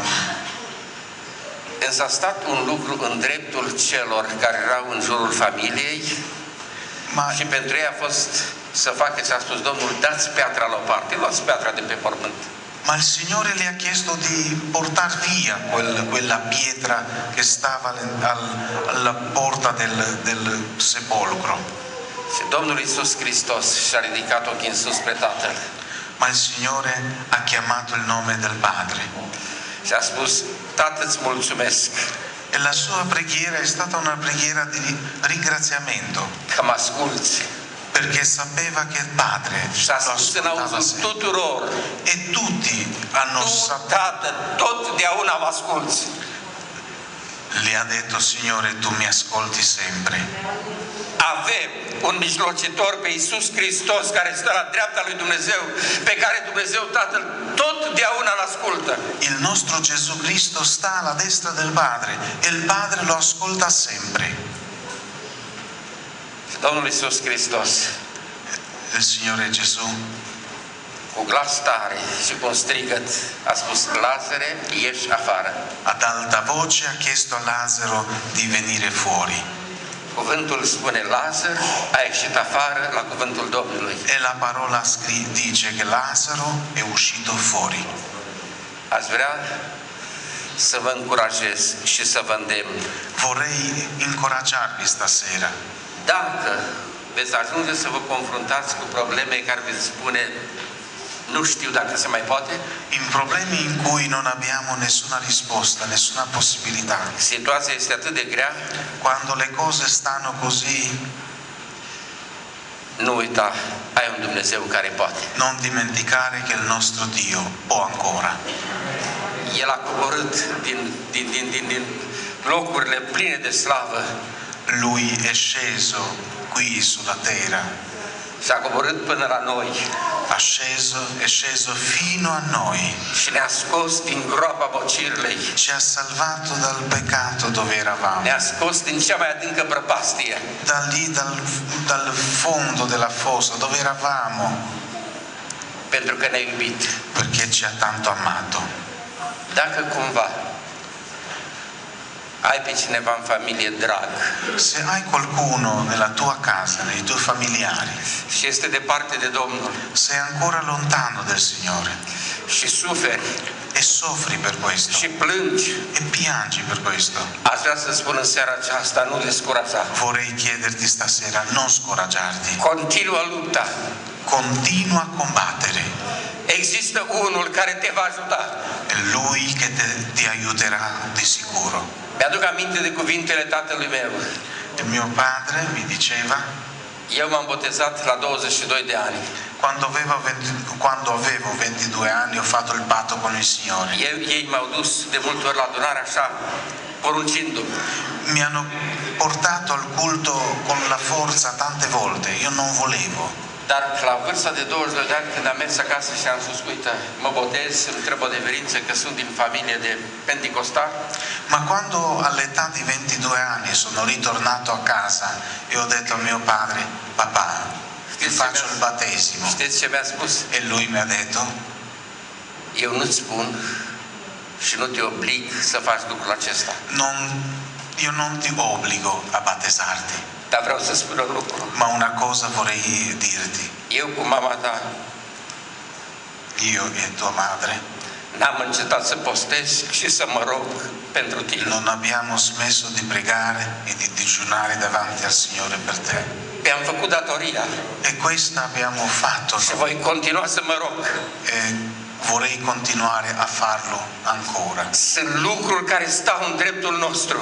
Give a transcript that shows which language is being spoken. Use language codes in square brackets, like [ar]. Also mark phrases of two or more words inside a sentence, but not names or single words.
[ro] Însă a stat un lucru în dreptul celor care erau în jurul familiei [it] Ma, [ro] și pentru ei a fost să facă ce a spus Domnul: dați piatra la o parte, luați piatra de pe pământ. [it] ma il Signore le ha chiesto di portar via quella pietra che stava alla porta del sepolcro. [ro] Și Domnul Iisus Hristos și-a ridicat ochii în sus spre Tatăl [it] Ma il Signore ha chiamato il nome del Padre. [ro] și a spus: Tată, îți mulțumesc [it] E la sua preghiera è stata una preghiera di ringraziamento, [ro] că mă asculți. [it] perché sapeva che il Padre [ro] Și a [it] lo [ro] spus în [it] ascoltava [ro] auzul [it] sempre. [ro] tuturor: [it] E tutti hanno tu, saputo. [ro] Tată, totdeauna mă asculți. [it] Le ha detto: Signore, tu mi ascolti sempre. [ro] Avem un mijlocitor pe Iisus Hristos care stă la dreapta lui Dumnezeu, pe care Dumnezeu Tatăl totdeauna îl ascultă. [it] Il nostro Gesù Cristo sta alla destra del Padre e il Padre lo ascolta sempre. [ro] Și Domnul Iisus Hristos, [it] Il Signore Gesù, [ro] cu glas tare și cu un strigăt, a spus: Lazare, ieși afară. [it] ad alta voce ha chiesto a Lazzaro di venire fuori. [ro] Cuvântul spune: Lazar a ieșit afară la cuvântul Domnului. [it] E la parola dice che Lazzaro è uscito fuori. [ro] Aș vrea să vă încurajez și să vă îndemn. [it] Vorrei incoraggiarvi stasera. [ro] Dacă veți ajunge să vă confruntați cu probleme care veți spune: nu știu dacă se mai poate, [it] In problemi in cui non abbiamo nessuna risposta, nessuna possibilità, [ro] situația este atât de grea, [it] quando le cose stanno così, [ro] nu uita, ai un Dumnezeu care poate. [it] non dimenticare che il nostro Dio può ancora. [ro] El a coborât din locurile pline de slavă [it] Lui è sceso qui sulla terra, [ro] și a coborât până la noi [it] è sceso fino a noi, [ro] și ne-a scos din groapa bocirilei, [it] ci ha salvato dal peccato dove eravamo, [ro] ne-a scos din cea mai adâncă prăpastie [it] da lì, dal fondo della fossa dove eravamo, [ro] pentru că ne-a iubit. [it] perché ci ha tanto amato. [ro] Dacă cumva ai pe cineva în familie drag [it] Se hai qualcuno nella tua casa, nei tuoi familiari, [ro] și este departe de Domnul [it] sei ancora lontano del Signore [ro] și suferi [it] e soffri per questo [ro] și plângi, [it] e piangi per questo, [ro] aș vrea să spun în seara aceasta: nu descuraja. [it] vorrei chiederti stasera: non scoraggiarti, [ro] Continuă lupta. [it] continua a combattere. [ro] Există unul care te va ajuta. [it] È Lui che ti aiuterà di sicuro. [ro] Mi-aduc aminte de cuvintele tatălui meu. [it] Il mio padre mi diceva, [ro] Eu m-am botezat la 22 de ani. [it] quando avevo 22 anni ho fatto il patto con il Signore. [ro] Ei m-au dus de multe ori la adunare așa, poruncindu-mi. [it] Mi hanno portato al culto con la forza tante volte, io non volevo. [ro] Dar la vârsta de 22 de ani, când am mers acasă și am spus: uite, mă botez, îmi trebuie o deverință că sunt din familie de penticostal, [it] Ma quando all'età di 22 anni sono ritornato a casa e ho detto a mio padre: papà, ti faccio il battesimo. [ro] știți ce mi-a spus? [it] E lui mi ha detto: [ro] Eu nu-ți spun și nu te oblig să faci lucrul acesta. [it] io non ti obbligo a battesarti, [ro] Dar vreau să spun un lucru. [it] ma una cosa vorrei dirti. [ro] Eu cu mama ta [it] Io e tua madre [ro] n-am încetat să postez și să mă rog pentru tine. [it] non abbiamo smesso di pregare e di digiunare davanti al Signore per te. [ro] Mi-am făcut datoria [it] E questo abbiamo fatto [ro] și voi continua să mă rog. [it] e vorrei continuare a farlo ancora. [ro] Sunt lucruri care stau în dreptul nostru.